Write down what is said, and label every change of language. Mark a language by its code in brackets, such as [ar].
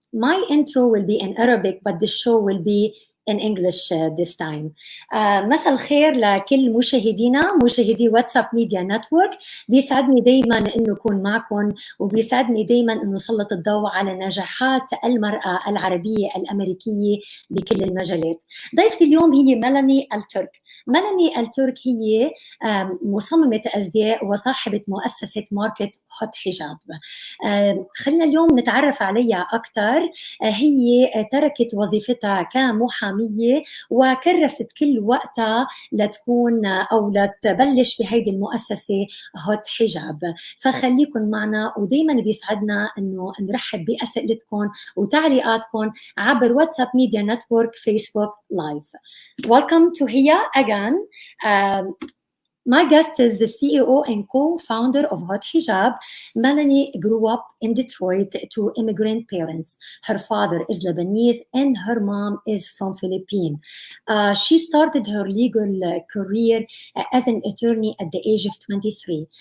[en] My intro will be in Arabic, but the show will be in English this time. [ar] مساء الخير لكل مشاهدي واتساب ميديا نتورك. بيسعدني دايما انه اكون معكم، وبيسعدني دايما انه اسلط الضوء على نجاحات المرأة العربية الامريكية بكل المجالات. ضيفتي اليوم هي ميلاني الترك. ميلاني الترك هي مصممة ازياء وصاحبة مؤسسة ماركت هوت حجاب. خلينا اليوم نتعرف عليها اكثر. هي تركت وظيفتها كمحامية وكرست كل وقتها لتكون أو لتبلش بهيدي المؤسسة هوت حجاب. فخليكم معنا، ودايما بيسعدنا أنه نرحب بأسئلتكم وتعليقاتكم عبر واتساب ميديا نتورك فيسبوك لايف. [en] Welcome to Hia again. My guest is the CEO and co-founder of Haute Hijab. Melanie grew up in Detroit to immigrant parents. Her father is Lebanese and her mom is from Philippines. She started her legal career as an attorney at the age of 23.